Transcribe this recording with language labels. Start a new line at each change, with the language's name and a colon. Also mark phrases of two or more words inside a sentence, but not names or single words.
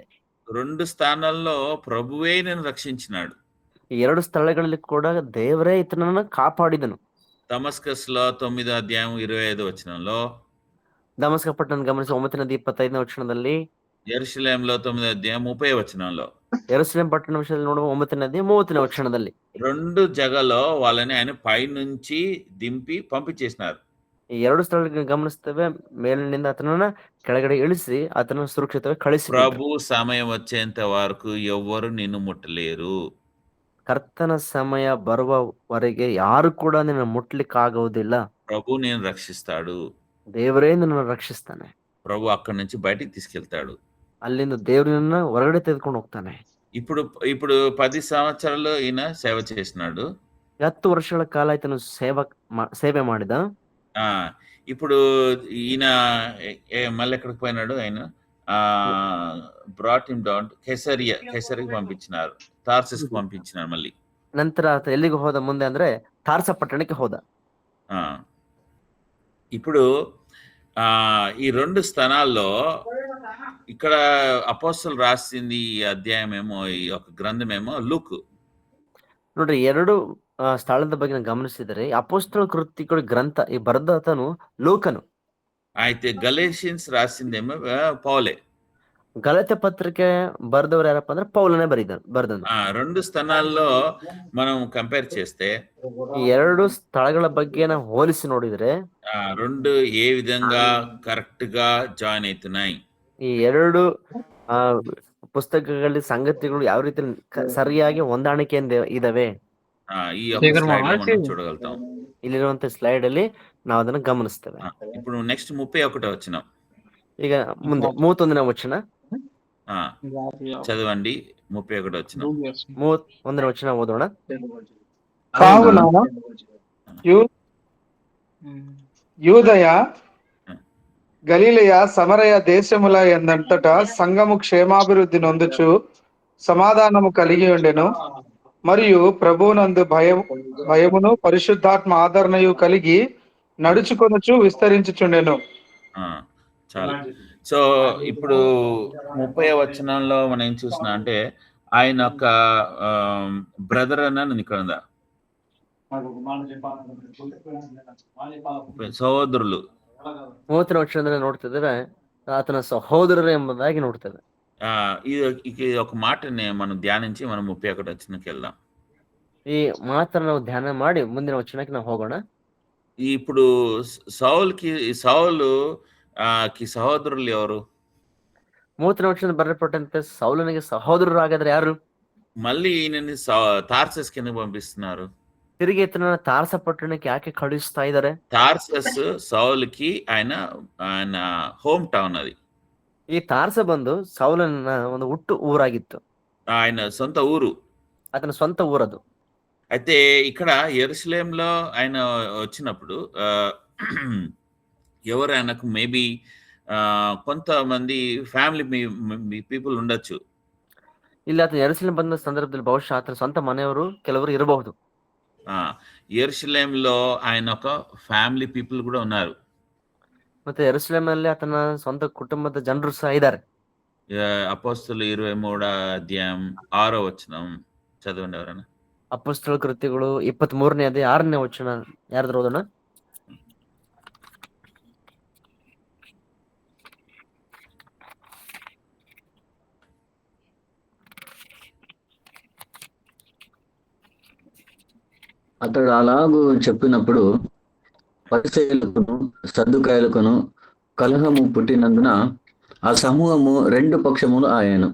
Telugu: 2 స్థానాల్లో ప్రభువే నేను రక్షించినాడు.
Kannada: ಈ 2 ಸ್ಥಳಗಳಲ್ಲಿ ಕೂಡ ದೇವರೇ ಈತನನ್ನು ಕಾಪಾಡಿದನು.
Telugu: దమస్కస్ లో 9వ అధ్యాయం 25వ వచనంలో,
Kannada: ದಮಸ್ಕ ಪಟ್ಟಣ ಗಮನಿಸಿ 9:25ನೇ ವಚನದಲ್ಲಿ,
Telugu: యెరూషలేంలో 9వ అధ్యాయం 30వ వచనంలో,
Kannada: ಯೆರೂಸಲೇಮ್ ಪಟ್ಟಣ ವಿಷಯದಲ್ಲಿ ನೋಡುವ 9ನೇ ಅಧ್ಯಾಯ 30ನೇ ವಚನದಲ್ಲಿ
Telugu: 2 జగలో వాళ్ళని ఆయన పైనుంచి దింపి పంపించేసినారు.
Kannada: ಈ 2 ಸ್ಥಳಗಳಿಗೆ ಗಮನಿಸ್ತೇವೆ, ಮೇಲಿನಿಂದ ಆತನನ್ನ ಕೆಳಗಡೆ ಇಳಿಸಿ ಆತನನ್ನು ಸುರಕ್ಷಿತವಾಗಿ ಕಳಿಸಿ.
Telugu: ప్రభు సమయం వచ్చేంత వరకు ఎవ్వరు నిన్ను ముట్టలేరు.
Kannada: ಕರ್ತನ ಸಮಯ ಬರುವವರೆಗೆ ಯಾರು ಕೂಡ ನಿನ್ನ ಮುಟ್ಲಿಕ್ಕಾಗುವುದಿಲ್ಲ.
Telugu: ప్రభు నేను రక్షిస్తాడు.
Kannada: ದೇವರೇ ನಿನ್ನನ್ನು ರಕ್ಷಿಸ್ತಾನೆ.
Telugu: ప్రభు అక్కడి నుంచి బయటికి తీసుకెళ్తాడు.
Kannada: ಅಲ್ಲಿಂದ ದೇವರನ್ನ ಹೊರಗಡೆ ತೆಗೆದುಕೊಂಡು ಹೋಗ್ತಾನೆ.
Telugu: ఇప్పుడు 10 సంవత్సరాలు ఈయన సేవ చేసినాడు.
Kannada: 10 ವರ್ಷಗಳ ಕಾಲ ಆತನು ಸೇವೆ ಮಾಡಿದ.
Telugu: ఇప్పుడు ఈయన మళ్ళీ ఎక్కడికి పోయినాడు ఆయన?
English: brought him down
Telugu: కెసరికి పంపించినారు, తార్సస్కి పంపించినారు. మళ్ళీ
Kannada: ನಂತರ ಆತ ಎಲ್ಲಿಗೆ ಹೋದ ಮುಂದೆ ಅಂದ್ರೆ ತಾರ್ಸ ಪಟ್ಟಣಕ್ಕೆ ಹೋದ.
Telugu: ఇప్పుడు ఈ 2 స్థానాల్లో ఇక్కడ అపోస్తలు రాసింది ఈ అధ్యాయం ఏమో, ఈ ఒక గ్రంథం ఏమో లూక్.
Kannada: ನೋಡ್ರಿ, 2 ಸ್ಥಳದ ಬಗ್ಗೆ ನಾವು ಗಮನಿಸಿದರೆ ಅಪೊಸ್ತಲ ಕೃತ್ಯಗಳ ಗ್ರಂಥ ಈ ಬರೆದಾತನು ಲೂಕನು.
Telugu: అయితే గలేషియన్స్ రాసిందేమో పౌలే.
Kannada: ಗಲಾತ್ಯ ಪತ್ರಿಕೆ ಬರೆದವರು ಯಾರಪ್ಪ ಅಂದ್ರೆ ಪೌಲನೇ ಬರೆದನು.
Telugu: 2 స్థానాల్లో మనం కంపేర్ చేస్తే
Kannada: ಈ 2 ಸ್ಥಳಗಳ ಬಗ್ಗೆ ನಾವು ಹೋಲಿಸಿ ನೋಡಿದ್ರೆ
Telugu: 2 ఏ విధంగా కరెక్ట్ గా జాయిన్ అవుతున్నాయి.
Kannada: ಈ 2 ಪುಸ್ತಕಗಳಲ್ಲಿ ಸಂಗತಿಗಳು ಯಾವ ರೀತಿ ಸರಿಯಾಗಿ ಹೊಂದಾಣಿಕೆಯಿಂದ ಇದಾವೆ
Telugu: ఈ ఒక స్లైడ్ లో మనం చూడగలుగుతాం.
Kannada: ಇಲ್ಲಿರುವಂತ ಸ್ಲೈಡ್ ಅಲ್ಲಿ ನಾವು ಅದನ್ನ ಗಮನಿಸ್ತೇವೆ.
Telugu: ఇప్పుడు నెక్స్ట్ 31వ వచనం.
Kannada: ಈಗ ಮುಂದೆ 31ನೇ ವಚನ
Telugu: చదవండి. 31వ వచనం.
Kannada: 31ನೇ ವಚನ ಓದೋಣ.
Telugu: కావున యూదయ, గలిలయ, సమరయ దేశముల యందంతటా సంఘము క్షేమాభివృద్ధి నొందుచు సమాధానము కలిగి ఉండెను. మరియు ప్రభువునందు భయమును పరిశుద్ధాత్మ ఆదరణయు కలిగి నడుచుకొనుచు విస్తరించుచుండెను. చాలా. సో ఇప్పుడు 30వ వచనంలో మనం ఏం చూసినా అంటే ఆయన ఒక బ్రదర్ అన్న ఇక్కడ ఉందా, సహోదరులు.
Kannada: 30ನೇ ವಚನದಲ್ಲಿ ನೋಡ್ತಿದ್ದೇವೆ ಆತನ ಸಹೋದರರು ಎಂಬುದಾಗಿ ನೋಡ್ತೇವೆ.
Telugu: ఇది ఒక మాటని మనం ధ్యానించి మనం 31వ వచనಕ್ಕೆ వెళ్దాం.
Kannada: ಈ ಮಾತನ್ನ ನಾವು ಧ್ಯಾನ ಮಾಡಿ ಮುಂದಿನ ವಚನಕ್ಕೆ ನಾವು ಹೋಗೋಣ.
Telugu: ఇప్పుడు సౌలుకి సహోదరులు ఎవరు?
Kannada: 30ನೇ ವಚನ ಬರೆಯಲ್ಪಟ್ಟಂತೆ ಸೌಲನಿಗೆ ಸಹೋದರರು ಹಾಗಾದ್ರೆ ಯಾರು?
Telugu: మళ్ళీ ఈయనని తార్సస్ కింద పంపిస్తున్నారు.
Kannada: ತಿರುಗಿ ಇತನ ತಾರ್ಸ ಪಟ್ಟಣಕ್ಕೆ ಯಾಕೆ ಕಳುಹಿಸ್ತಾ ಇದ್ದಾರೆ?
Telugu: తార్సస్ సౌలుకి ఆయన హోమ్ టౌన్. అది
Kannada: ಈ ತಾರ್ಸ ಬಂದು ಸೌಲನ ಒಂದು ಹುಟ್ಟು ಊರಾಗಿತ್ತು.
Telugu: ఆయన సొంత ఊరు, అతని స్వంత ఊరದು. అయితే ఇక్కడ యెరూషలేంలో ఆయన వచ్చినప్పుడు ఎవరు ఆయనకు మేబీ కొంతమంది
English: family people
Telugu: ఉండొచ్చు.
Kannada: ಇಲ್ಲಿ ಆತನ ಯೆರೂಸಲೇಮ್ ಬಂದ ಸಂದರ್ಭದಲ್ಲಿ ಬಹುಶಃ ಆತನ ಸ್ವಂತ ಮನೆಯವರು ಕೆಲವರು ಇರಬಹುದು.
Telugu: యెరూషలేంలో ఆయన ఒక
English: family people
Telugu: కూడా ఉన్నారు.
Kannada: ಮತ್ತೆ ಯೆರೂಸಲೇಮಲ್ಲಿ ಆತನ ಸ್ವಂತ ಕುಟುಂಬದ ಜನರು ಸಹ ಇದ್ದಾರೆ.
Telugu: అపోస్తలు 23 అధ్యాయం 6వ వచనం చదవండి ఎవరైనా.
Kannada: ಅಪೊಸ್ತಲ ಕೃತ್ಯಗಳು 23ನೇ ಅಧ್ಯಾಯ 6ನೇ ವಚನ ಯಾರಾದ್ರೂ ಓದೋಣ.
Telugu: అతడు అలాగూ చెప్పినప్పుడు పరిసయ్యులకును సద్దుకాయలకును కలహము పుట్టినందున ఆ సమూహము 2 పక్షములు ఆయను.